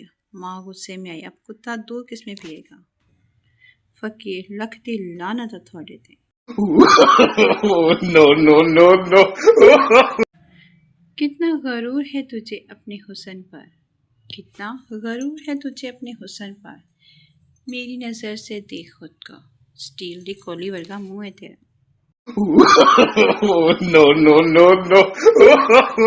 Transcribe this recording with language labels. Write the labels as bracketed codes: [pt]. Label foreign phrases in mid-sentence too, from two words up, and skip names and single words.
[ur] ماں غصے میں آئی: اب کتا دودھ کس میں پیے گا؟ فقیر: [pa] لکھ دی لعنت تھوڑے تے۔ [ur] کتنا غرور ہے تجھے اپنے حسن پر، کتنا غرور ہے تجھے اپنے حسن پر، میری نظر سے دیکھ خود کو، [pa] स्टील दी कोली वर्गा मुंह है तेरा। [en] Oh, no, no, no, no.